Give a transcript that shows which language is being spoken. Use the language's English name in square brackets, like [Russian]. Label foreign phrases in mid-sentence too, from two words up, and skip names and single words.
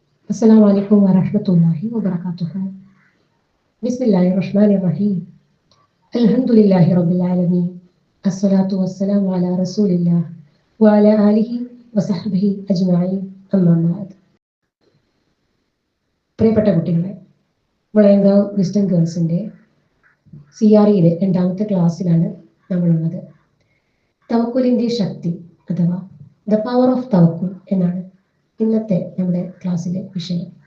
[Arabic] السلام عليكم ورحمة الله وبركاته. بسم الله الرحمن الرحيم. الحمد لله رب العالمين. الصلاة والسلام على رسول الله وعلى آله وصحبه أجمعين. أما بعد. [Malayalam] പ്രിയപ്പെട്ട കുട്ടികളെ, മുളയങ്കാവ് ക്രിസ്ത്യൻ ഗേൾസിൻ്റെ CREയിലെ രണ്ടാമത്തെ ക്ലാസ്സിലാണ് നമ്മളുള്ളത്. തവക്കുലിൻ്റെ ശക്തി അഥവാ [English] the power of [Malayalam] തവക്കുൽ എന്നാണ് ഇന്നത്തെ നമ്മുടെ ക്ലാസ്സിലെ വിഷയം.